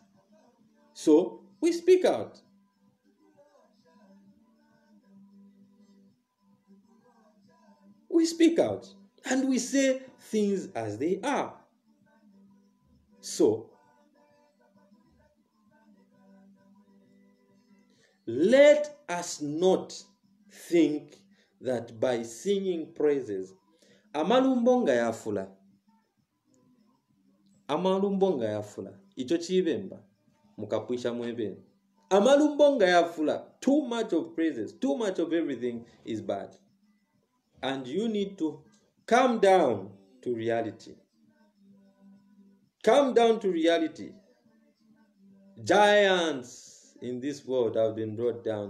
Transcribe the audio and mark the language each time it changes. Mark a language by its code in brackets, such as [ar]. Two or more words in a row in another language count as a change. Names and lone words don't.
[en] So we speak out. We speak out. And we say things as they are. So, let us not think that by singing praises, [bem] amalumbonga yafula, icho chibemba, mukapwisha mwebeni. Amalumbonga yafula, [en] too much of praises, too much of everything is bad. And you need to come down to reality. Come down to reality. Giants in this world have been brought down.